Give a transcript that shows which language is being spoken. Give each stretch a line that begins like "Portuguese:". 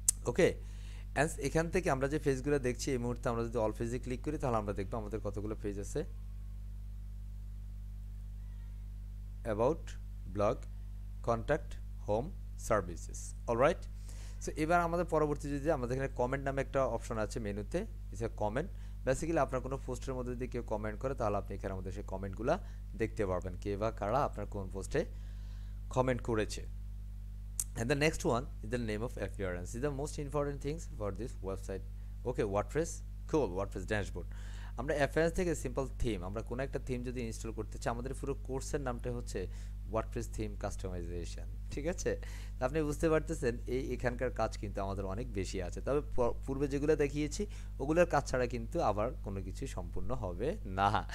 Bangla: ওকে, and এখান থেকে আমরা যে পেজগুলো দেখছি এই মুহূর্তে আমরা যদি অল পেজে ক্লিক করি তাহলে আমরা দেখবো আমাদের কতগুলো পেজ আছে, about, blog, contact, home, services. Alright. So এবার আমাদের পরবর্তী যদি আমাদের এখানে কমেন্ট নামে একটা অপশন আছে মেনুতে,
English: It's a comment.
Bangla: বেসিক্যালি আপনার কোনো পোস্টের মধ্যে যদি কেউ কমেন্ট করে তাহলে আপনি এখানে আমাদের সেই কমেন্টগুলো দেখতে পারবেন, কে বা কারা আপনার কোন পোস্টে কমেন্ট করেছে।
English: And the next one is the name of appearance. These are the most important things for this website. Okay, WordPress, cool, WordPress dashboard.
Bangla: আমরা অ্যাপিয়ারেন্স থেকে সিম্পল থিম, আমরা কোনো একটা থিম যদি ইনস্টল করতে চাই, আমাদের পুরো কোর্সের নামটা হচ্ছে ওয়ার্ডপ্রেস থিম কাস্টমাইজেশন, ঠিক আছে? আপনি বুঝতে পারতেছেন এখানকার কাজ কিন্তু আমাদের অনেক বেশি আছে, তবে পূর্বে যেগুলো দেখিয়েছি ওগুলোর কাজ ছাড়া কিন্তু আবার কোনো কিছু সম্পূর্ণ হবে না।